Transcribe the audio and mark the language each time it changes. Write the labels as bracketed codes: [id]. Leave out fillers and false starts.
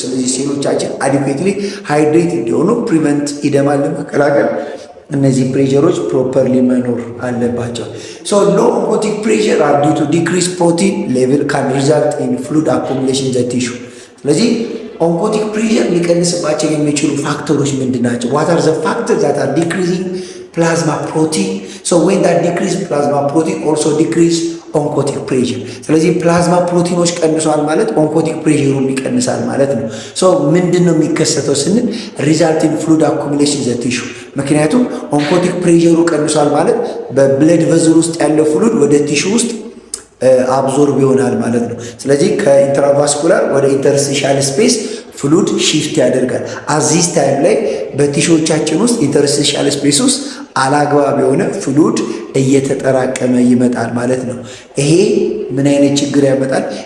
[am] ስለዚህ ሴሎቻችን [en] adequately hydrated [am] እንዲሆኑ [en] prevent edema [am] ለመከላከል እነዚህ ፕሬዠሮች ፕሮፐርሊ መኖር አለባቸው። [en] low oncotic pressure are due to decreased protein level can result in fluid accumulation in the tissue. [am] ስለዚህ ኦንኮቲክ ፕሬዠር ሊቀንስባቸው የሚችሉ ፋክተሮች ምንድናቸው? [en] what are the factors that are decreasing plasma protein? When that decrease plasma protein also decrease oncotic pressure. [am] ስለዚህ ፕላዝማ ፕሮቲኖች ቀንሷል ማለት ኦንኮቲክ ፕሬዠሩም ይቀንሳል ማለት ነው። ምንድነው የሚከሰተው ስንል [en] result in fluid accumulation in the tissue [am] ምክንያቱም ኦንኮቲክ ፕሬሸሩ ቀንሷል ማለት በብለድ ቨዝል ውስጥ ያለው ፍሉድ ወደ ቲሹ ውስጥ አብዞርብ ይሆናል ማለት ነው። ስለዚህ ከኢንትራቫስኩላር ወደ ኢንተርስቲሻል ስፔስ ፍሉድ ሺፍት ያደርጋል። አዚስ ታይም ላይ በቲሾቻችን ውስጥ ኢንተርስቲሻል ስፔስ ውስጥ አላግባብ የሆነ ፍሉድ እየተጠራቀመ ይመጣል ማለት ነው። ይሄ ምን አይነት ችግር ያመጣል?